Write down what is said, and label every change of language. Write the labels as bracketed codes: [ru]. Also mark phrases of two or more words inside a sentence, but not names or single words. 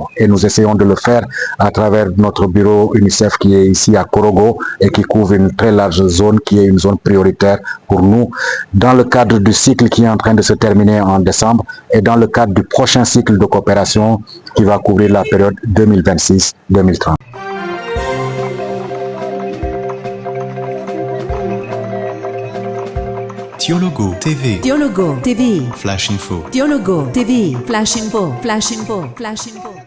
[fr] Et nous essayons de le faire à travers notre bureau UNICEF qui est ici à Korogo et qui couvre une très large zone qui est une zone prioritaire pour nous, dans le cadre du cycle qui est en train de se terminer en décembre et dans le cadre du prochain cycle de coopération qui va couvrir la période 2026-2030. Dialogo TV. Dialogo TV. Flash Info. Dialogo TV. Flash Info. Flash Info. Flash Info.